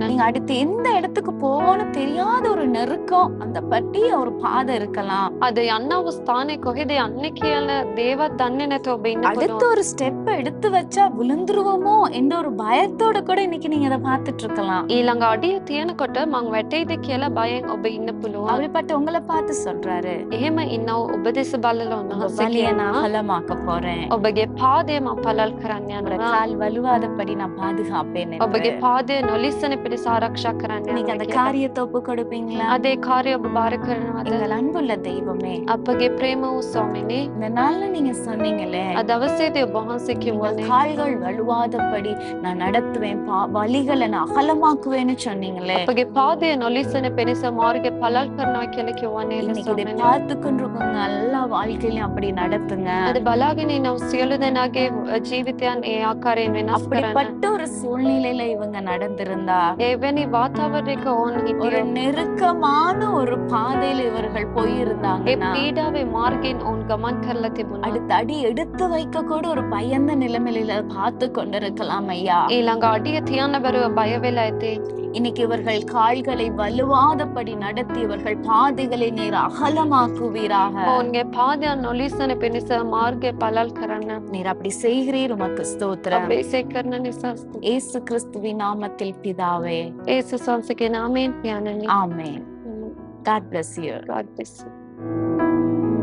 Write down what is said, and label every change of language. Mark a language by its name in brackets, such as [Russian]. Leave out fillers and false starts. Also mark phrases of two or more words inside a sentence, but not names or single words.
[Tamil] நீங்க அடுத்து எந்த இடத்துக்கு போகணும்னு தெரியாத ஒரு நெருக்கம், அந்த பட்டிய ஒரு பாதை இருக்கலாம். [Sinhala] අද යන්නව ස්ථානේ කොහෙද යන්නේ කියලා දේවත් දන්නේ නැතුව ඔබ ඉන්න [Tamil] அடுத்த [Sinhala] පුළුවන්. [Tamil] ஒரு ஸ்டெப் எடுத்து வச்சா விழுந்துருவோமோ என்ற ஒரு பயத்தோட கூட இன்னைக்கு நீங்க அதை பார்த்துட்டு இருக்கலாம். [Sinhala] ඊළඟ අඩිය තියනකොට මං වැටෙයිද කියලා බයෙන් ඔබ ඉන්න පුළුවන්. [Tamil] அப்படிப்பட்ட உங்களை பார்த்து சொல்றாரு, [Sinhala] එහෙම ඉන්නව ඔබ දෙස බලලා [Tamil] உங்க [Sinhala] උන්වහන්සේ [Tamil] வழியை நான் [Sinhala] කියනවා [Tamil] அகலமாக்க போறேன், [Sinhala] ඔබගේ පාදය මම පළල් කරන්න [Tamil] உங்களோட [Sinhala] යනවා. [Tamil] கால் வலுவாதபடி நான் பாதுகாப்பேன் என்று. [Sinhala] ඔබගේ පාදය නොලිස්සන පිණිස ආරක්ෂා කරන්න [Tamil] இன்னைக்கு அந்த [Sinhala] යනවා කියලා. [Tamil] காரியத்தை ஒப்பு கொடுப்பீங்களா? [Sinhala] අද ඒ කාර්යය ඔබ බාර කරනවද? [Tamil] எங்கள் அன்புள்ள தெய்வமே, [Sinhala] අපගේ ප්‍රේම වූ ස්වාමිනේ, [Tamil] இந்த நாள்ல நீங்க சொன்னீங்களே, [Sinhala] අද දවසේදී ඔබ වහන්සේ [Tamil] உங்கள் [Sinhala] කිව්වනේ [Tamil] கால்கள் வலுவாதபடி நான் நடத்துவேன், வழிகளை நான் அகலமாக்குவேன்னு சொன்னீங்களே. [Sinhala] අපගේ පාදය නොලිස්සන පිණිස මාර්ගය පළල් කරනවා කියලා කිව්වනේ [Tamil] இன்னைக்கு இதை [Sinhala] ස්වාමිනේ. [Tamil] பார்த்து கொண்டிருக்கவங்க எல்லா வாழ்க்கையிலும் அப்படி நடத்துங்க. [Sinhala] අද බලාගෙන ඉන්න සියලු දෙනාගේ ජීවිතයන් ඒ ආකාරයෙන් වෙනස් කරන්න. [Tamil] அப்படிப்பட்ட ஒரு சூழ்நிலையில இவங்க நடந்திருந்தா, [Sinhala] එවැනි වාතාවරණයක ඕන් [Tamil] ஒரு [Sinhala] හිටියොත් [Tamil] நெருக்கமான ஒரு பாதையில இவர்கள் [Sinhala] ඒ [Tamil] போயிருந்தாங்கன்னா, [Sinhala] පීඩාවේ මාර්ගයෙන් ඔවුන් ගමන් කරලා තිබුණා. [Tamil] அடுத்த அடி எடுத்து வைக்க கூட ஒரு பயந்த நிலைமையில பார்த்து கொண்டிருக்கலாம் ஐயா. [Sinhala] ඊළඟ අඩිය තියන්න බැරුව බය වෙලා ඇති. [Tamil] இன்னைக்கு இவர்கள் கால்களை வலுவாதபடி நடத்தி இவர்கள் பாதைகளை நீர் அகலமாக்குவீராக. [Sinhala] ඔවුන්ගේ පාදයන් නොලිස්සන පිණිස මාර්ගය පළල් කරන්න. [Tamil] நீர் அப்படி செய்கிறீர், உமக்கு ஸ்தோத்திரம். [Sinhala] අප එසේ කරන නිසා ස්තුතියි. [Tamil] இயேசு கிறிஸ்துவின் நாமத்தில் பிதாவே, [Sinhala] ඒසුස් වහන්සේගේ නාමයෙන් පියාණනි. [Tamil] ஆமென். [English] God bless you. God bless you.